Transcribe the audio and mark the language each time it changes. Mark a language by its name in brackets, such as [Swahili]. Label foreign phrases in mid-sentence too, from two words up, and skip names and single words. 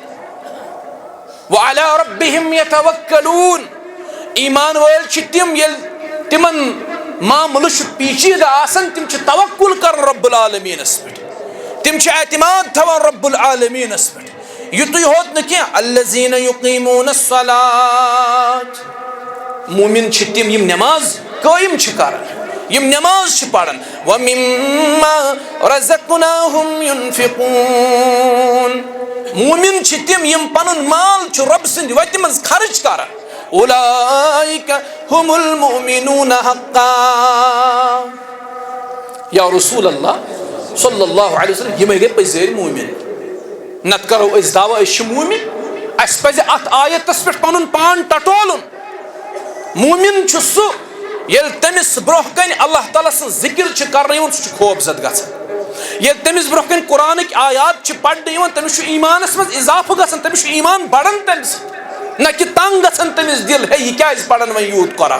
[Arabic] وعلی ربہم یتوکلون، [Kashmiri] ایمان وٲلۍ چھِ تِم ییٚلہِ تِمن معاملہٕ چھُ پیچیدٕ آسان تِم چھِ توکل کران رب العالمیٖنس پٮ۪ٹھ، تِم چھِ اعتماد تھاوان رب العالمیٖنس پٮ۪ٹھ۔ یُتُے ہوت نہٕ کینٛہہ [Arabic] الذین یقیٖموٗنَ الصلاۃ، [Kashmiri] مومِن چھِ تِم یِم نٮ۪ماز قٲیِم چھِ کران، یِم نٮ۪ماز چھِ پران۔ [Arabic] وَمِمَّا رَزَقْنَاهُمْ يُنفِقُونَ، [Kashmiri] مومِن چھِ تِم یِم پنُن مال چھُ رۄبہٕ سٕنٛدِ وتہِ منٛز خرچ کران۔ [Arabic] اولئک هم المؤمنون حقا، یا رسول اللہ صلی اللہ علیہ وسلم [Kashmiri] یِمے گٔے پٔزۍ مومِن۔ نتہٕ کرو أسۍ دعوا أسۍ چھِ مومِن، اَسہِ پزِ اتھ آیتس پٮ۪ٹھ پنُن پان ٹٹولُن۔ مومِن چھُ سُہ ییٚلہِ تٔمِس برونٛہہ کنہِ اللہ تعالیٰ سٕنٛز ذِکر چھِ کرنہٕ یِوان سُہ چھُ خوفزد گژھان، ییٚلہِ تٔمِس برونٛہہ کنہِ قرآنٕکۍ آیات چھِ پرنہٕ یِوان تٔمِس چھُ ایٖمانس منٛز اضافہٕ گژھان، تٔمِس چھُ ایٖمان بڑان تمہِ سۭتۍ، نہ کہ تنگ گژھان تٔمِس دل ہے یہِ کیازِ پران وۄنۍ یوٗت قرآن۔